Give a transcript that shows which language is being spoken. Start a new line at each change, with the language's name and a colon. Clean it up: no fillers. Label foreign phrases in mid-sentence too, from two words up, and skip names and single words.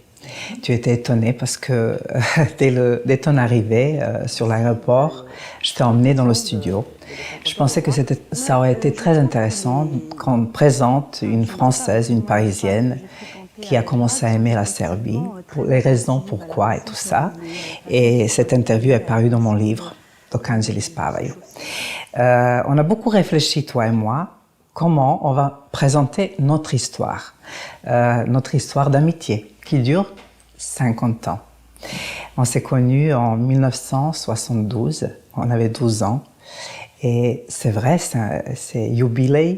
French: Tu étais étonnée parce que dès ton arrivée sur l'aéroport, je t'ai emmenée dans le studio. Je pensais que ça aurait été très intéressant qu'on présente une Française, une Parisienne, qui a commencé à aimer la Serbie, pour les raisons pourquoi et tout ça. Et cette interview est parue dans mon livre, Dok anđeli spavaju. On a beaucoup réfléchi, toi et moi, comment on va présenter notre histoire d'amitié, qui dure 50 ans. On s'est connus en 1972, on avait 12 ans. Et c'est vrai, c'est jubilé